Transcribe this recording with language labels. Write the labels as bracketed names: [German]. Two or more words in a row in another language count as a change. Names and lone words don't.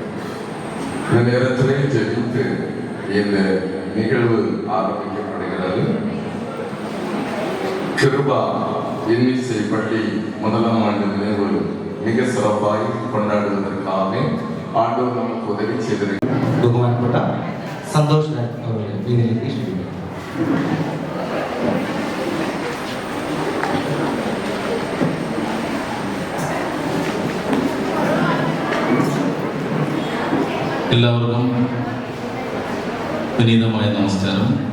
[Tamil] இந்த நேரத்திலே ஜெபித்து இந்த நிகழ்வு ஆரம்பிக்கப்படுகிறது. கிருபா இன்னிசை பள்ளி முதலாம் ஆண்டு நினைவு மிக சிறப்பாய் கொண்டாடுவதற்காக ஆண்டவர் நமக்கு உதவி செய்திருக்கிறார். [Malayalam] ബഹുമാനപ്പെട്ട സന്തോഷ് അവരുടെ വേദിയിലേക്ക് ക്ഷണിക്കുന്നു. എല്ലാവർക്കും വിനീതമായ നമസ്കാരം.